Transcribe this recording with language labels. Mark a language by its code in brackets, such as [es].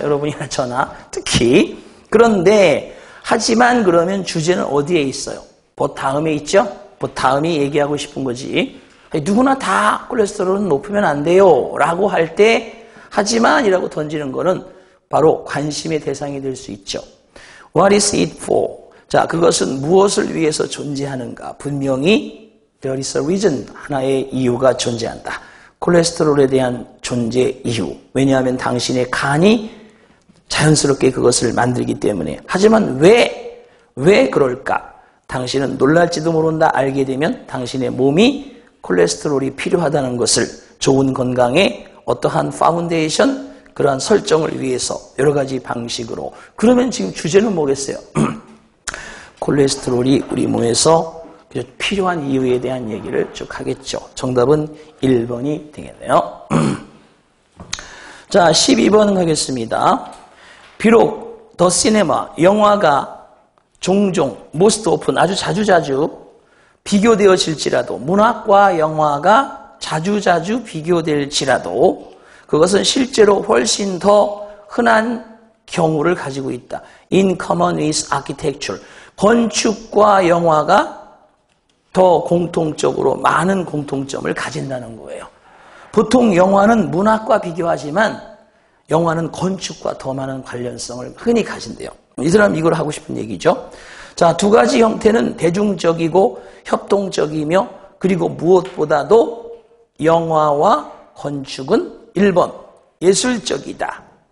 [ko] 여러분이나 저나 특히. 그런데 하지만 그러면 주제는 어디에 있어요? 그 다음에 있죠? 그 다음에 얘기하고 싶은 거지. 누구나 다 콜레스테롤은 높으면 안 돼요. 라고 할 때 하지만 이라고 던지는 거는 바로 관심의 대상이 될 수 있죠. [en] What is it for? [ko] 자, 그것은 무엇을 위해서 존재하는가? 분명히 [en] there is a reason. [ko] 하나의 이유가 존재한다. 콜레스테롤에 대한 존재 이유. 왜냐하면 당신의 간이 자연스럽게 그것을 만들기 때문에. 하지만 왜 그럴까? 당신은 놀랄지도 모른다. 알게 되면 당신의 몸이 콜레스테롤이 필요하다는 것을 좋은 건강에 어떠한 파운데이션, 그러한 설정을 위해서 여러 가지 방식으로. 그러면 지금 주제는 뭐겠어요? 콜레스테롤이 우리 몸에서 필요한 이유에 대한 얘기를 쭉 하겠죠. 정답은 1번이 되겠네요. 자, 12번 가겠습니다. 비록 더 시네마, 영화가 종종, [en] most often, [ko] 아주 자주자주 비교되어질지라도, 문학과 영화가 자주자주 비교될지라도 그것은 실제로 훨씬 더 흔한 경우를 가지고 있다. [en] In common with architecture. [ko] 건축과 영화가 더 공통적으로 많은 공통점을 가진다는 거예요. 보통 영화는 문학과 비교하지만 영화는 건축과 더 많은 관련성을 흔히 가진대요. 이 사람 이걸 하고 싶은 얘기죠. 자, 두 가지 형태는 대중적이고 협동적이며 그리고 무엇보다도 영화와 건축은 1번 예술적이다.